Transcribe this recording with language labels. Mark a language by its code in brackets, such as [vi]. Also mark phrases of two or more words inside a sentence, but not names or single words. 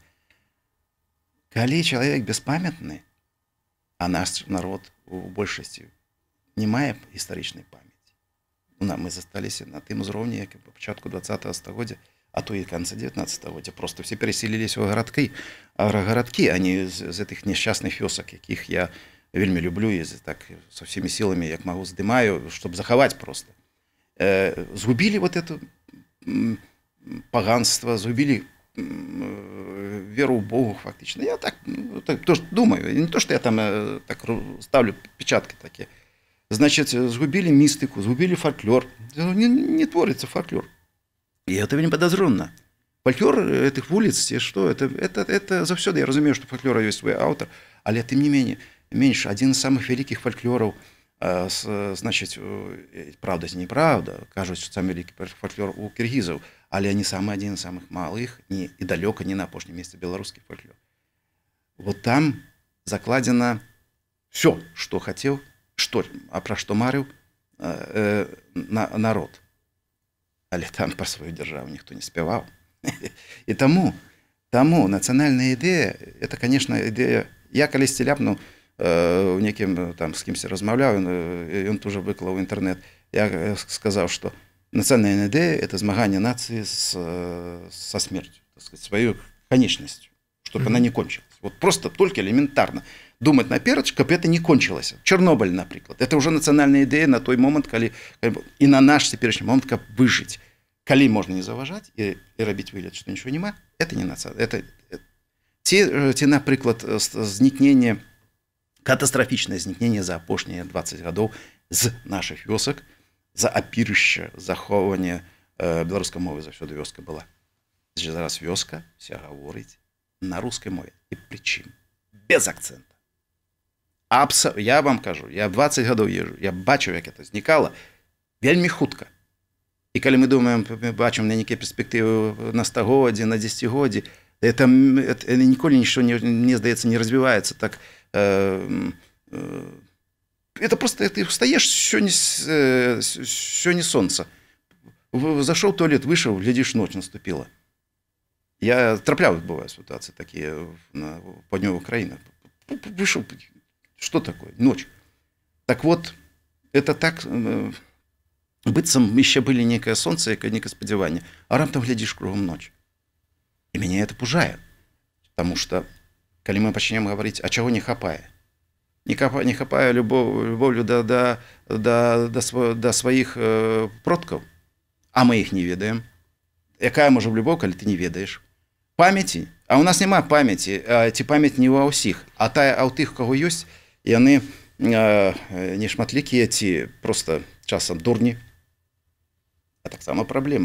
[be] Калі чалавек беспамятны, а наш народ у большасці не мае гістарычнай памяці. Мы засталіся на тым узроўні, як па пачатку 20-го стагоддзя, а то і канца 19-го стагоддзя. [ru] Просто все переселились [be] у гарадкі, а не з гэтых несчастных вёсак, якіх я вельмі люблю і так [ru] со всеми силами, [be] як магу, здымаю, чтобы захаваць просто. Згубілі [ru] вот эту [be] паганства, згубілі веру ў Богу фактычна. [ru] Я так тоже думаю, не то, [be] што я там так ставлю печаткі такія. Значит, згубілі містыку, згубілі фольклор. [ru] Не творится фольклор. И это вельмі подозрительно. Фольклор этих вуліц, что это заўсёды, [be] я разумею, [ru] что фольклора есть свой автор, [be] але тым не менш, [ru] один из самых великих фольклоров, значит, правда, неправда, кажуть, что самый великий фольклор у киргизов, але они один из самых малых, и далеко не на опошнем месте белорусский фольклор. Вот там закладено все, что хотел, про что марил народ. Але там про свою державу никто не спевал. И тому национальная идея, это, конечно, идея, я колись ляпнул, неким там с кимось размовлял, и он тоже выклал в интернет, я сказал, что национальная идея – это змагание нации со смертью, так сказать, своей конечностью, чтобы она не кончилась. Вот просто только элементарно думать наперед, чтобы это не кончилось. Чернобыль, например, это уже национальная идея на той момент, когда и на наш теперешний момент, как выжить. Коли можно не заважать и робить выгляд, что ничего нема, это не национальная. Это те, например, [be] зникнение, катастрофичное зникнение за апошние 20 годов з наших вёсак, за апірыще, захоўванне беларускай мовы заўсёды вёска была. Зараз вёска вся гаворыць на рускай мове. І прычым без акцента. Я вам кажу, я 20 гадоў езжу, я бачу, як это знікала вельмі хутка. І калі мы думаем, бачым на нейкія перспектывы на 100-годдзе, на 10-годдзе, это ніколі нічого, мне здаецца, не развіваецца так. [ru] Это просто ты встаешь, сёння солнце. Зашел в туалет, вышел, глядишь, ночь наступила. Я траплял, бывают ситуации такие на Поднёвой Украине. Вышел, что такое? Ночь. Так вот, это так, быццам еще были некое солнце, некое сподевание, а раптам глядишь кругом ночь. И меня это пужает. Потому что, когда мы начнем говорить, а чего не хапае? Не хапае любов'ю до своих продкаў, а мы их не ведаем. [be] Якая можа любоў, калі ты не ведаеш? Памяці, а у нас няма памяці, ці памяць не ва ўсіх, а ў тых, каго ёсць, яны не шматлікія, ці просто часам дурні. А таксама праблема.